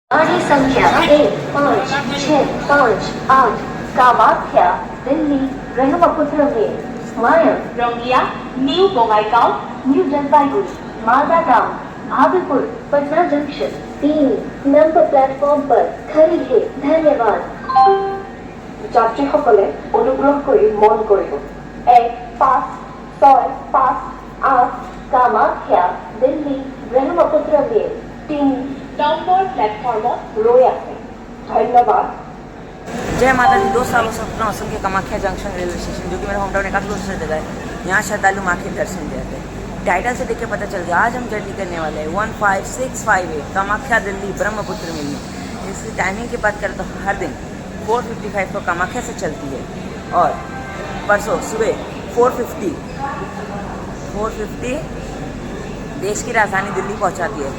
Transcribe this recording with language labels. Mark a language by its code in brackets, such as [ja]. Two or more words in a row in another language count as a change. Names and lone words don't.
[hi] गाड़ी संख्या 1565 कामाख्या दिल्ली ब्रह्मपुत्र में वाया रंगिया न्यू बोंगाईगांव न्यू जलपाईगुड़ी मालदा टाउन भागलपुर पटना जंक्शन 3 नंबर प्लेटफॉर्म पर खड़ी है। धन्यवाद। [as] যাত্রীসকলে অনুগ্ৰহ কৰি মন কৰিব 1565 কামাখ্যা দিল্লী ব্ৰহ্মপুত্ৰ মেল 3 নম্বৰ প্লেটফৰ্মত ৰৈ আছে। ধন্যবাদ। [hi] जय माता दी। 2 सालों से अपना असम के कामाख्या जंक्शन रेलवे स्टेशन, जो कि मेरा [en] home town [hi] है, काफ़ी दूसरी जगह है, यहाँ श्रद्धालु माँ के दर्शन देते हैं। टाइटल से देख के पता चल गया आज हम जर्नी करने वाले हैं 15658 कामाख्या दिल्ली ब्रह्मपुत्र मेल में। इसकी टाइमिंग की बात करें तो हर दिन 4:55 को कामाख्या से चलती है और परसों सुबह 4:50 देश की राजधानी दिल्ली पहुंचाती है।